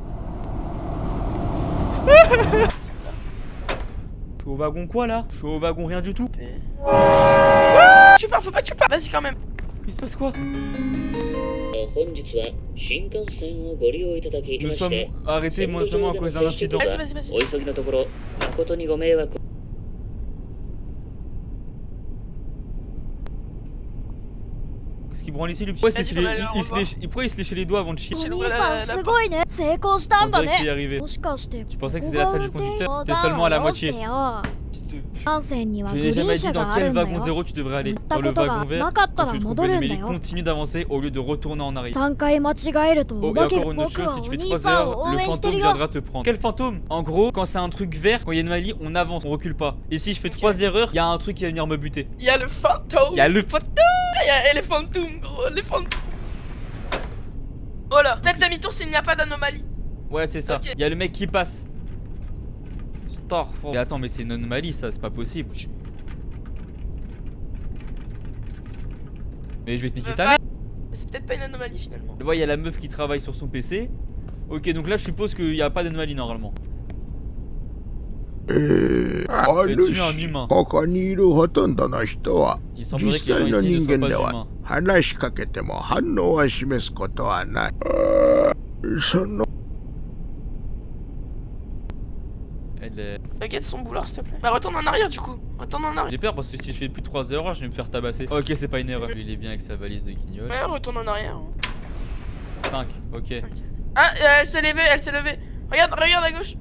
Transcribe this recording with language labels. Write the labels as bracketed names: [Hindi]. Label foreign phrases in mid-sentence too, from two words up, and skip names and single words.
[French] Je suis au wagon quoi là? Je suis au wagon rien du tout. Tu pars, faut pas que tu pars. Vas-y, quand même. Il se passe quoi? Nous sommes arrêtés notamment à cause d'un incident. Vas-y, vas-y, vas-y. [Japanese] お急ぎのところ誠にご迷惑 [French] Qu'est-ce qu'il branle ici, lui? Pourquoi il se Vas-y, léchait on va aller pourquoi il se léchait les doigts avant de chier? [Japanese] お [French] C'est [Japanese] 兄 [French] le- [Japanese] さん [French] la- [Japanese] すごいね成功したん [French] On [Japanese] だ [French] dirait qu'il est [Japanese] ね [French] arrivé. [Japanese] もしかして [French] Tu pensais que c'était la salle du conducteur? T'es seulement à la moitié. [Japanese] 幹線には [French] Je [Japanese] グ [French] n'ai [Japanese] リー [French] jamais [Japanese] ン [French] dit [Japanese] 車 [French] dans [Japanese] がある [French] quel [Japanese] んだ [French] wagon [Japanese] よ [French] zéro tu devrais aller. [Japanese] 行った [French] Dans le [Japanese] ことが [French] wagon vert, [Japanese] なかった [French] quand [Japanese] ら [French] tu trouves [Japanese] 戻るんだ [French] l'Amélie, [Japanese] よ [French] continue d'avancer au lieu de retourner en arrière. [Japanese] 3 回間違えると [French] Oh, [Japanese] お [French] et [Japanese] 化け [French] encore une autre [Japanese] 僕 [French] chose, [Japanese] は [French] si tu [Japanese] お [French] fais [Japanese] 兄 [French] 3 [Japanese] さんを [French] heures, [Japanese] 応 [French] le [Japanese] 援して [French] fantôme [Japanese] るよ [French] viendra te prendre. Quel fantôme? En gros, quand c'est un truc vert, quand il y a une Mali, on avance, on recule pas. Et si je fais 3 erreurs, il y a un truc qui va venir me buter. Il y a le fantôme. Il y a le fantôme! Il y a les fantômes, gros. Les fantômes. Voilà. Faites demi-tour s'il n'y a pas d'anomalie. Ouais, c'est ça. Ok. Il y a le mec qui passe. Star. Mais attends, mais c'est une anomalie, ça, c'est pas possible. Mais je vais te niquer ta mère. Mais c'est peut-être pas une anomalie finalement. Tu vois, il y a la meuf qui travaille sur son PC. Ok, donc là, je suppose qu'il n'y a pas d'anomalie normalement. Mais tu es un humain. [Japanese] ここにいるほとんどの人は [French] Il semblerait [Japanese] 実 [French] que les [Japanese] 際 [French] gens [Japanese] の [French] ici [Japanese] 人 [French] ne soient [Japanese] 間で [French] pas [Japanese] は [French] humains. [Japanese] 話しかけても反応は示すことはないその [French] Elle est... Regarde son boulard s'il te plaît. Bah retourne en arrière du coup. Retourne en arrière. J'ai peur parce que si je fais plus de 3 erreurs, je vais me faire tabasser. Ok, c'est pas une erreur. Lui, il est bien avec sa valise de guignol. Ouais, retourne en arrière. 5, ok. Ah, elle s'est levée, elle s'est levée. Regarde, regarde à gauche.